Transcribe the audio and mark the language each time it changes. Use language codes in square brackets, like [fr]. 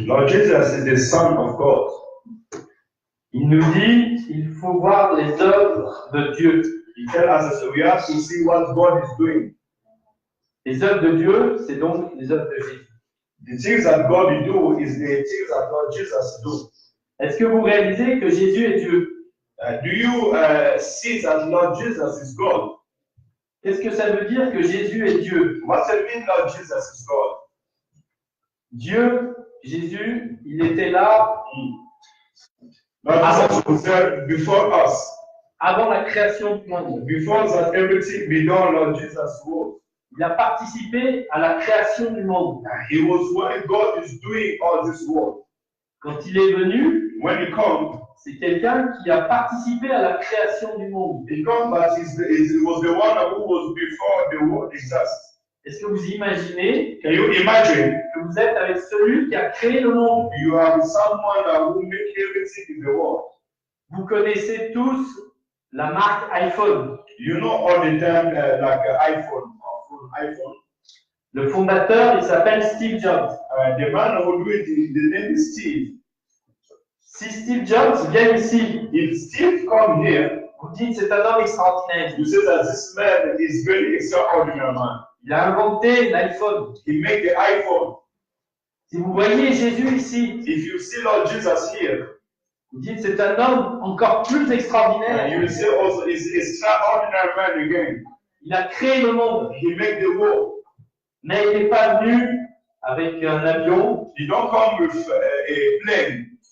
[en] Lord Jesus is the Son of God. [fr] Il nous dit, il faut voir les œuvres de Dieu. [en] He tells us that we have to see what God is doing. [fr] Les œuvres de Dieu, c'est donc les œuvres de Jésus. [en] The things that God will do is the things that Lord Jesus do. [fr] Est-ce que vous réalisez que Jésus est Dieu? [en] Do you see that Lord Jesus is God? [fr] Qu'est-ce que ça veut dire que Jésus est Dieu? [en] What does it mean Lord Jesus is God? [fr] Dieu, Jésus, il était là [en] Lord Jesus was there before us. [fr] avant la création du monde. [en] Before that everything be done, Lord Jesus was. [fr] Il a participé à la création du monde. [en] He was when God is doing all this work. [fr] Quand il est venu, [en] When he comes, [fr] c'est quelqu'un qui a participé à la création du monde. [en] he comes, but he was the one who was before the world exists. [fr] Est-ce que vous imaginez [en] Can you imagine? [fr] que vous êtes avec celui qui a créé le monde? [en] You are someone who make everything in the world. [fr] Vous connaissez tous la marque iPhone. [en] You know all the time like iPhone. [fr] Le fondateur, il s'appelle Steve Jobs. [en] The man who do it, the name is Steve. [fr] Si Steve Jobs vient ici, [en] If Steve come here, [fr] vous dites c'est un homme extraordinaire. [en] you say that this man is very extraordinary man. [fr] Il a inventé l'iPhone. [en] He made the iPhone. [fr] Si vous voyez Jésus ici, [en] If you see Lord Jesus here, [fr] vous dites c'est un homme encore plus extraordinaire. [en] you will say also is extraordinary man again. [fr] Il a créé le monde, [en] He made the world. [fr] mais il n'est pas venu avec un avion, [en] He don't come with a plane,